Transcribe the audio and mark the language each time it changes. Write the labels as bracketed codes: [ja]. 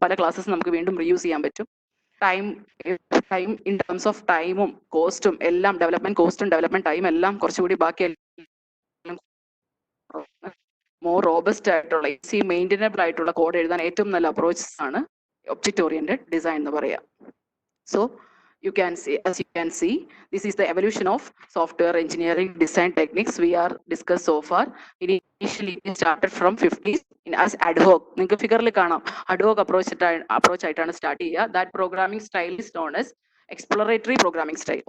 [ml] പല ക്ലാസ്സസ് നമുക്ക് വീണ്ടും റീയൂസ് ചെയ്യാൻ പറ്റും. ടൈം ഇൻ ടേംസ് ഓഫ് ടൈമും കോസ്റ്റും എല്ലാം, ഡെവലപ്മെന്റ് കോസ്റ്റും ഡെവലപ്മെന്റ് ടൈം എല്ലാം കുറച്ചുകൂടി ബാക്കി മോർ റോബസ്റ്റ് ആയിട്ടുള്ള ഈസി മെയിൻറ്റനബിൾ ആയിട്ടുള്ള കോഡ് എഴുതാൻ ഏറ്റവും നല്ല അപ്രോച്ചസ് ആണ് ഒബ്ജക്റ്റ് ഓറിയന്റഡ് ഡിസൈൻ എന്ന് പറയാം. [en] So you can see, this is the evolution of software engineering design techniques we are discussed so far. Initially it started from 50s as ad hoc. [ml] നിങ്ങൾക്ക് ഫിഗറിൽ കാണാം, ad hoc approach ആയിട്ടാണ് start ചെയ്യുക. [en] That programming style is known as exploratory programming style.